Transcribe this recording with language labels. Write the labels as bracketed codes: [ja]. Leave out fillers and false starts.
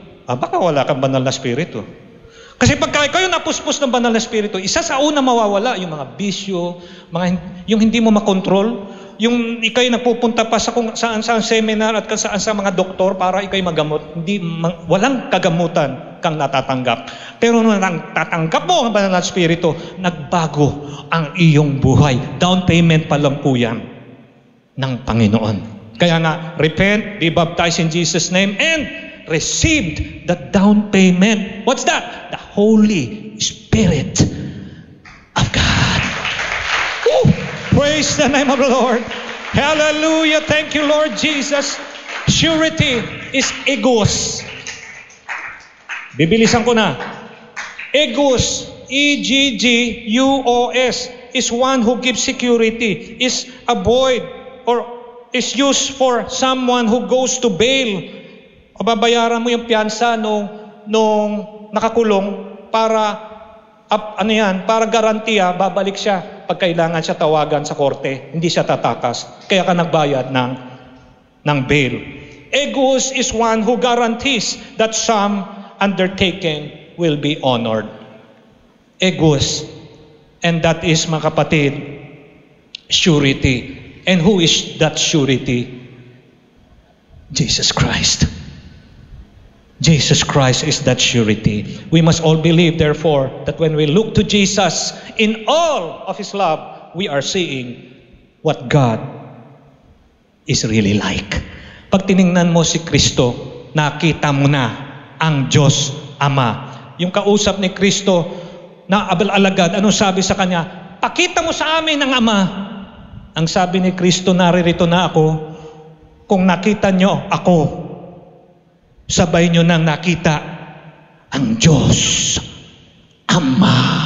[tl] Baka wala kang banal na Espiritu. Kasi pagka kayo napuspos ng banal na Espiritu, isa sa una mawawala yung mga bisyo, yung hindi mo makontrol, yung ikay napupunta pa sa kung saan seminar at saan sa mga doktor para ikay magamot. Walang kagamutan kang natatanggap. Pero nung tatanggap mo ang banal na Espiritu, nagbago ang iyong buhay. Down payment pa lang po yan ng Panginoon. [en] Kaya repent, be baptized in Jesus' name, and received the down payment. What's that? The Holy Spirit of God. Woo! Praise the name of the Lord. Hallelujah. Thank you, Lord Jesus. Surety is egos. [tl] Bibilisan ko na. [en] Egos, E-G-G-U-O-S, is one who gives security, is a void, or is used for someone who goes to bail [tl] O babayaran mo yung piyansa nung nakakulong para para garantiya, babalik siya pag kailangan siya tawagan sa korte. Hindi siya tatakas. Kaya ka nagbayad ng bail. [en] Egus is one who guarantees that some undertaking will be honored. Egus. And that is, [tl] mga kapatid, [en] surety. And who is that surety? Jesus Christ. Jesus Christ is that surety. We must all believe, therefore, that when we look to Jesus in all of His love, we are seeing what God is really like. [tl] Pag tiningnan mo si Kristo, nakita mo na ang Diyos Ama. Yung kausap ni Kristo na alagad, anong sabi sa kanya? Pakita mo sa amin ang Ama. Ang sabi ni Kristo, naririto na ako. Kung nakita nyo ako, sabay nyo nang nakita ang Diyos Ama.